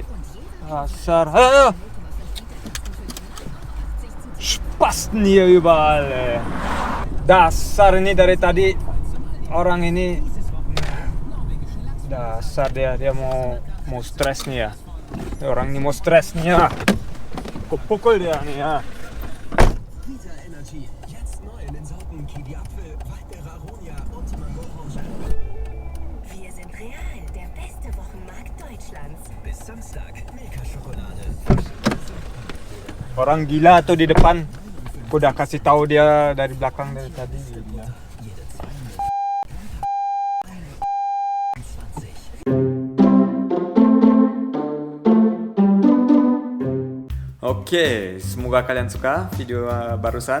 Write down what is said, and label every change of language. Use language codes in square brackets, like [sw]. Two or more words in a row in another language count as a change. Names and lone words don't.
[id] Dasar. Pas nih überall. Dasar ini dari tadi orang ini. Dasar dia mau stres nih ya. Orang ini mau stres nih ya. Aku pukul dia nih ya. [de] Wir sind Real, der beste Wochenmarkt Deutschlands. Bis Samstag, Milka-Schokolade. [id] Orang gila tuh di depan. Aku udah kasih tahu dia dari belakang dari tadi. Gila. Oke, semoga kalian suka video barusan.